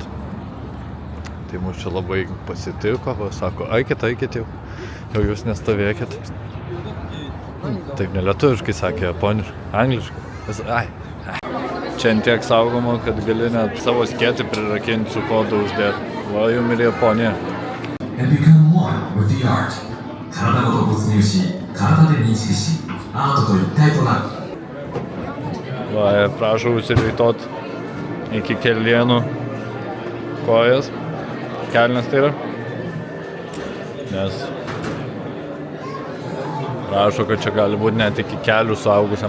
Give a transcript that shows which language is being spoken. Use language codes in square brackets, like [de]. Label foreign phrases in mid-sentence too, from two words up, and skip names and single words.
[lt] Tai mūsų čia labai pasitiko, va, sako, eikit jau jūs nestovėkit. Taip nelietuviškai sakė, japoniškai, angliškai. Čia tiek saugoma, kad gali net savo skėtį prirakinti su kodu uždėti. Va, jum ir Japonija. [en] And become one with the art. [ja] 体ごと没入し、体で認識し、アートと一体となる。 [lt] Va, prašau užsiritot iki kelienų kojas. Kelnes tai yra. Nes prašo, kad čia gali būti net iki kelių suaugusiam.